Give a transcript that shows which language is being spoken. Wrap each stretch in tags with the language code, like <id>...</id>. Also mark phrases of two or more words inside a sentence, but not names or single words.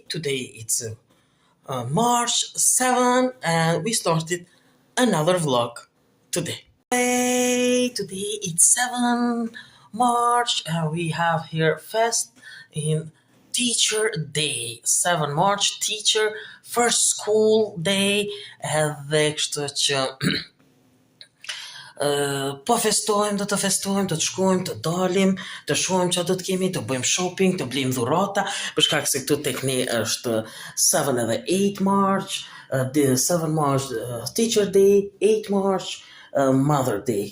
<en>Today it's March 7 and we started another vlog today. Today it's 7 March and we have here fest in Teacher Day. 7 March Teacher First School Day</en> <sq>edhe kështu që po festojmë, do të shkojmë, të dalim, të shohim çfarë do të kemi, të bëjmë shopping, të blejmë dhurata, për shkak se këtu tek ne është 7 edhe 8 March,</sq> <en>7 March Teacher Day, 8 March Mother Day.</en>